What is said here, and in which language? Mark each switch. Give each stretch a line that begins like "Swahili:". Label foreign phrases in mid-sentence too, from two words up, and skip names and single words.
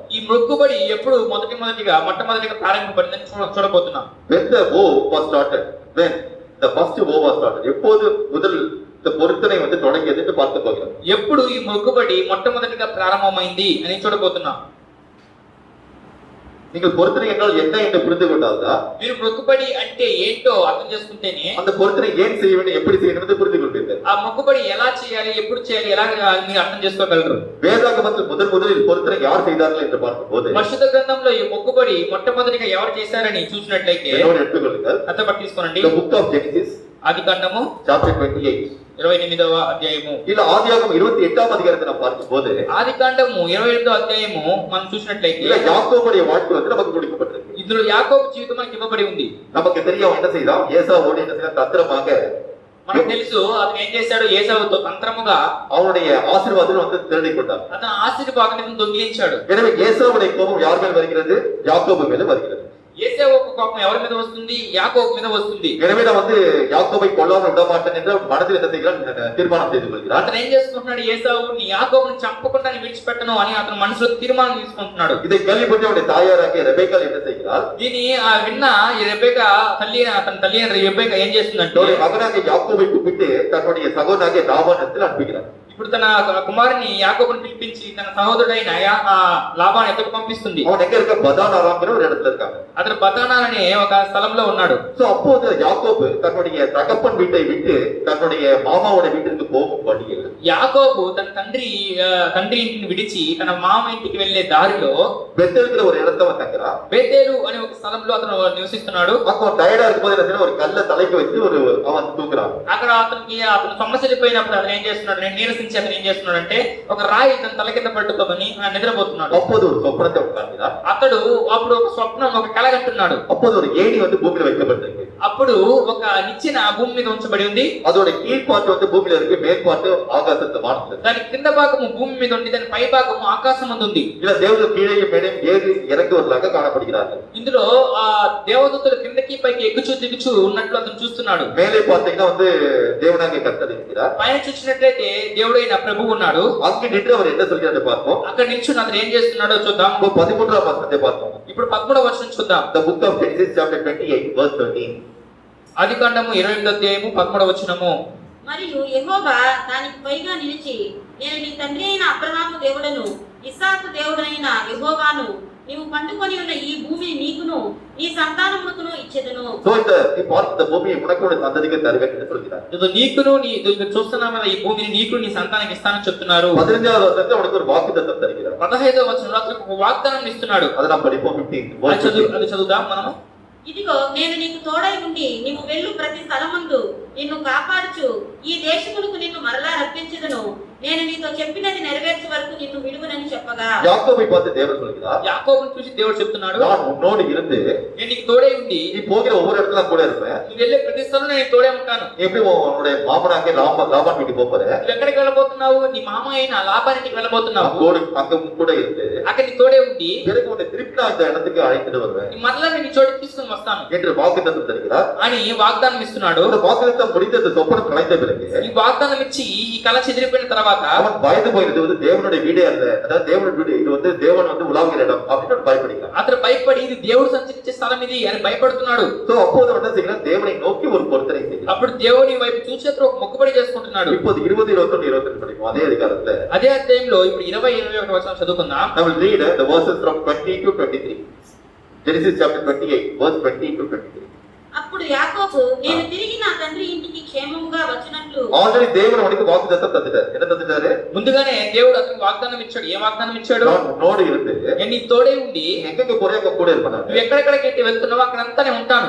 Telugu: ఈ మొక్కుబడి ఎప్పుడు మొట్టమొదటిగా ప్రారంభించబడిందని చూడబోతున్నాం.
English: when the vow was started, when the first vow was started,
Tamil: எப்போது முதல் இந்த பொருத்தனை வந்து தொடங்கியது என்று பார்க்க போகிறோம்.
Telugu: ఎప్పుడు ఈ మొక్కుబడి మొట్టమొదటిగా ప్రారంభమైంది అని చూడబోతున్నాం.
Tamil: நீங்கள் பொருத்தனை என்றால் என்ன என்று புரிந்து கொண்டால்தான்
Telugu: మీరు మొక్కుబడి అంటే ఏంటో అర్థం చేసుకుంటేనే
Tamil: அந்த பொருத்தனை ஏன் செய்ய வேண்டும் எப்படி செய்ய வேண்டும் என்று புரிந்து கொள்வீர்கள்.
Telugu: ఆ మొక్కుబడి ఎలా చేయాలి ఎప్పుడు చేయాలి ఎలా మీరు అర్థం చేసుకోగలరు.
Tamil: வேதாகமத்தில் முதலில் பொருத்தனை யார் செய்தார்கள் என்று பார்க்கும்போது
Telugu: పరిశుద్ధ గ్రంథంలో ఈ మొక్కుబడి మొట్టమొదటిగా ఎవరు చేశారని చూసినట్లయితే
Tamil: என்னோடு எடுத்துக்கொள்ளுங்கள்.
Telugu: అంతపట్టి తీసుకోనండి.
English: The book of Genesis
Telugu: ఆదికాండము
English: chapter 28
Telugu: 28వ అధ్యాయము.
Tamil: இல்ல ஆதியாகமம் 28ஆம் அதிகாரத்தை நாம் பார்க்கும்போது
Telugu: ఆదికాండము 28వ అధ్యాయము మనం చూసినట్లయితే
Tamil: இல்ல யாக்கோபுடைய வாழ்க்கை வந்து நமக்கு கொடுக்கப்பட்டிருக்கு.
Telugu: ఇందులో యాకోబు జీవితం మనకి ఇవ్వబడి ఉంది.
Tamil: நமக்கு தெரியும் என்ன செய்தான் ஏசாவோடு என்ன செய்தான் தந்திரமாக
Telugu: మనకు తెలుసు అతను ఏం చేశాడు. ఏసావుతో తంత్రముగా
Tamil: அவனுடைய ஆசீர்வாதம் வந்து திருடி கொண்டான்.
Telugu: అతను ఆశీర్వాదాన్ని దొంగిలించాడు.
Tamil: எனவே ஏசாவுடைய கோபம் யார் மேல் வருகிறது? யாக்கோபு மேல வருகிறது.
Telugu: ఏసావు కోపం ఎవరి మీద వస్తుంది? యాకోబు మీద వస్తుంది.
Tamil: எனவே நான் வந்து யாக்கோபை கொல்லாமல் விட மாட்டேன் என்று மனதில் என்ன செய்கிறான்? தீர்மானம் செய்து கொள்கிறான்.
Telugu: అతను ఏం చేసుకుంటున్నాడు? ఏసావు నీ యాకోబుని చంపకుండా విడిచిపెట్టను అని అతను మనసులో తీర్మానం తీసుకుంటున్నాడు.
Tamil: இதை கேள்விப்பட்டு அவனுடைய தாயாராகிய ரெபேக்காள் என்ன செய்கிறாள்?
Telugu: దీని విన్న ఈ రెబెకా తన తల్లి రెబెకా ఏం చేస్తుందంటే
Tamil: தன்னுடைய மகனாகிய யாக்கோபை கூப்பிட்டு தன்னுடைய சகோதரனாகிய லாபானிடத்தில் அனுப்புகிறார்.
Telugu: ఇప్పుడు తన కుమారుని యాకోబుని పిలిపించి తన సహోదరుడైన లాబాను ఎక్కడికి పంపిస్తుంది.
Tamil: அவன் எங்க இருக்க பதான் ஆராம்ங்கிற ஒரு இடத்துல இருக்காங்க.
Telugu: అతను బతానాల్ అనే ఒక స్థలంలో ఉన్నాడు.
Tamil: சோ அப்போது யாக்கோபு தன்னுடைய தகப்பன் வீட்டை விட்டு தன்னுடைய மாமாவோட வீட்டிற்கு போகும் வழியில்
Telugu: యాకోబు తన తండ్రి ఇంటిని విడిచి తన మామ ఇంటికి వెళ్లే దారిలో
Tamil: பெத்தேலுங்கிற ஒரு இடத்த அவன் தங்குறான்.
Telugu: బేతేలు అనే ఒక స్థలంలో అతను నివసిస్తున్నాడు.
Tamil: அவன் டயர்டா இருக்கும்போது என்ன செய்யணும்? ஒரு கல்ல தலைக்கு வச்சு அவன் தூங்குறான்.
Telugu: అక్కడ అతను సమస్యలిపోయినప్పుడు అతను ఏం చేస్తున్నాడు? నీరసించి అతను ఏం చేస్తున్నాడంటే ఒక రాయి తన తల కింద పట్టుకొని నిద్రపోతున్నాడు.
Tamil: அப்போது ஒரு சொப்பனத்தை அவன் காண்கிறான்.
Telugu: అప్పుడు ఒక స్వప్నం ఒక కల కంటున్నాడు.
Tamil: அப்போது ஒரு ஏணி வந்து பூமியில வைக்கப்பட்டிருக்கு.
Telugu: అప్పుడు ఒక నిచ్చెన భూమి మీద ఉంచబడి ఉంది.
Tamil: அதோட கீழ்பாட்டு வந்து பூமியில இருக்கு, மேற்பாட்டு ஆகாசத்து வானத்துல.
Telugu: దాని కింద భాగము భూమి మీద ఉంది, దాని పై భాగము ఆకాశం అందు ఉంది.
Tamil: இல்ல தேவர்கள் கீழேயும் மேலேயும் ஏறி இறங்குவதாக காணப்படுகிறார்கள்.
Telugu: ఇందులో ఆ దేవదూతలు కిందకి పైకి ఎక్కుచూ దిగుచూ ఉన్నట్లు అతను చూస్తున్నాడు.
Tamil: மேலே பார்த்தீங்கன்னா வந்து தேவனாகிய கர்த்தர் இருக்கிறார்.
Telugu: పైన చూసినట్లయితే దేవుడైన ప్రభువు ఉన్నాడు.
Tamil: அங்கு நின்று அவர் என்ன சொல்கிறார் பார்ப்போம்.
Telugu: అక్కడ నిల్చుని అతను ఏం చేస్తున్నాడో చూద్దాం.
Tamil: 13ஆம் வசனத்தை பார்ப்போம்.
Telugu: ఇప్పుడు 13వ వచనం చూద్దాం.
English: The book of Genesis chapter 28 verse 13.
Telugu: ఆదికాండము 28వ అధ్యాయము 13వ వచనము. మరియు యెహోవా దానికి పైగా నిలిచి, నేను నీ తండ్రి అయిన అబ్రహాము దేవుడను ఇస్సాకు దేవుడైన యెహోవాను నీవు పండుకొని ఉన్న ఈ భూమిని నీకును నీ సంతానమునకును ఇచ్చెదను.
Tamil: So நீ பார்த்த பூமியை உனக்கு ஒரு சந்ததிக்கு தருவேன் என்று சொல்கிறார்.
Telugu: నీకును చూస్తున్నాం కదా, ఈ భూమిని నీకు నీ సంతానానికి ఇస్తానని చెప్తున్నారు. 15వ వచనంలో ఉనకు ஒரு వాగ్దానం తరుகிறார். 15వ వచనంలో అతనికి ఒక వాగ్దానం ఇస్తున్నాడు.
Tamil: அதை நாம் படிப்போம். 15
Telugu: అది చదువుదాం మనము. ఇదిగో నేను నీకు తోడై ఉండి నీవు వెళ్ళు ప్రతి స్థలమందు నిన్ను కాపాడుచు ఈ దేశమునకు నిన్ను మరలా రప్పించెదను. నేను నీతో చెప్పినది నెరవేర్చే వరకు నిన్ను విడువనని చెప్పగా
Tamil: யாக்கோபை பார்த்து தேவன் சொல்கிறார்,
Telugu: యాకోబుని చూసి దేవుడు చెప్తున్నాడు,
Tamil: நான் உன்னோடு இருந்து
Telugu: నేను నీకు తోడై ఉండి
Tamil: நீ போகிற ஒவ்வொரு இடத்துல கூட இருப்பேன்.
Telugu: నువ్వు వెళ్ళే ప్రతి స్థలంలో నేను తోడే ఉంటాను.
Tamil: எப்படி உன்னுடைய மாமனாகிய லாபான் வீட்டுக்கு போற?
Telugu: నువ్వు ఎక్కడికి వెళ్ళబోతున్నావు? నీ మామ అయిన లాబానికి వెళ్ళబోతున్నావు.
Tamil: அங்க கூட இருந்து
Telugu: అక్కడ నీ తోడే ఉండి
Tamil: பிறகு உன்னை திருப்பி நான் இந்த இடத்துக்கு அழைத்துட்டு வருவேன்
Telugu: మరలా నేను చోటుకి తీసుకుని వస్తాను
Tamil: என்று வாக்குத்தத்தம் தருகிறார்.
Telugu: అని వాగ్దానం ఇస్తున్నాడు.
Tamil: அந்த வாக்குத்தத்தம் முடிந்த சொப்பனம் கலைந்த பிறகு
Telugu: ఈ వాగ్దానం ఇచ్చి ఈ కళ చెదిరిపోయిన తర్వాత
Tamil: அவன் பயந்து போயிருது. வந்து தேவனுடைய வீடே அல்ல, அதாவது தேவனுடைய வீடு இது வந்து தேவன் வந்து உலாவுகிற இடம் அப்படின்னு பயப்படுகிறான்.
Telugu: అతను భయపడి ఇది దేవుడు సంచరించే స్థలం ఇది అని భయపడుతున్నాడు.
Tamil: సో அப்போது என்ன செய்கிறான்? தேவனை நோக்கி ஒரு பொருத்தனை செய்கிறான்.
Telugu: అప్పుడు దేవుని వైపు చూసి అతను ఒక మొక్కుబడి చేసుకుంటున్నాడు.
Tamil: இப்போது 20, 21, 22 படிக்கும் அதே அதிகாரத்துல
Telugu: అదే అధ్యాయంలో ఇప్పుడు 20, 21 వచనం చదువుకుందాం.
English: I will read the verses from 20 to 23. Genesis chapter 28 verse 20 to 23.
Telugu: అప్పుడు యాకోబు నేను తిరిగి నా తండ్రి ఇంటికి క్షేమముగా వచ్చినట్లు ఆల్రెడీ దేవుడు మనకి వాగ్దానం தந்துட்டார்.
Tamil: என்ன தந்துட்டாரு?
Telugu: ముందుగానే దేవుడు అతనికి వాగ్దానం ఇచ్చాడు. ఏ వాగ్దానం ఇచ్చాడు?
Tamil: நான் உன்னோடு இருந்து
Telugu: నేను నీ తోడే ఉండి
Tamil: எங்க போறே அங்க கூட இருப்பேன்.
Telugu: నువ్వు ఎక్కడెక్కడికి వెళ్తున్నావో అక్కడంతా నేను ఉంటాను.